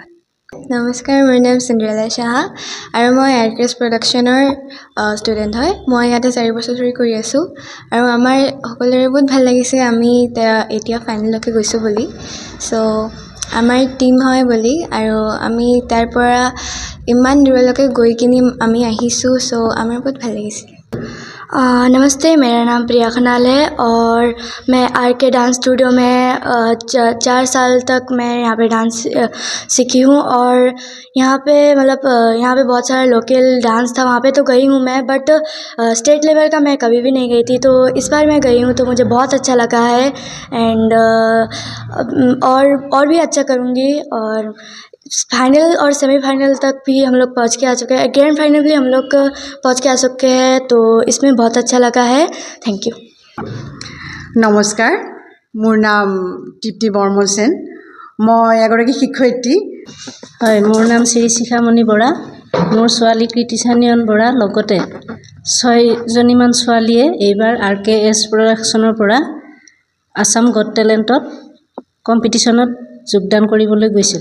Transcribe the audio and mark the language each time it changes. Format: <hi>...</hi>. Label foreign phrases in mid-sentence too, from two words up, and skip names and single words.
<as>নমস্কাৰ, মোৰ নাম চিন্দ্ৰেলা সাহা, আৰু মই RKS প্ৰডাকশ্যনৰ ষ্টুডেণ্ট হয়। মই ইয়াতে 4 বছৰ ধৰি কৰি আছোঁ, আৰু আমাৰ সকলোৰে বহুত ভাল লাগিছে আমি এতিয়া ফাইনেললৈকে গৈছোঁ বুলি। চ' আমাৰ টিম হয় বুলি আৰু আমি তাৰ পৰা ইমান দূৰলৈকে গৈ কিনি আমি আহিছোঁ চ' আমাৰ বহুত ভাল লাগিছে</as> <hi>नमस्ते, मेरा नाम प्रिया खनाल है और मैं RK डांस स्टूडियो में 4 साल तक मैं यहाँ पे डांस सीखी हूँ और यहाँ पे मतलब यहाँ पे बहुत सारा</hi> <en>local dance</en> <hi>था, वहाँ पे तो गई हूँ मैं, बट</hi> <en>state level</en> <hi>का मैं कभी भी नहीं गई थी, तो इस बार मैं गई हूँ तो मुझे बहुत अच्छा लगा है एंड और भी अच्छा करूँगी और फाइनल और सेमीफाइनल तक भी हम लोग पहुँच के आ चुके हैं,</hi> <en>grand final</en> <hi>भी हम लोग पहुँच के आ चुके हैं, तो इसमें बहुत अच्छा लगा है।</hi> <en>thank you.</en> <as>নমস্কাৰ, মোৰ নাম তৃপ্তি বৰ্মন সেন, মই এগৰাকী শিক্ষয়িত্ৰী। হয়, মোৰ নাম শ্ৰী শিখামণি বৰা, মোৰ ছোৱালী কৃতিশানিয়ন বৰা, লগতে 6জনীমান ছোৱালীয়ে এইবাৰ RKS প্ৰডাকশ্যনৰ পৰা আসাম গট টেলেণ্টত কম্পিটিশ্যনত যোগদান কৰিবলৈ গৈছিল।</as>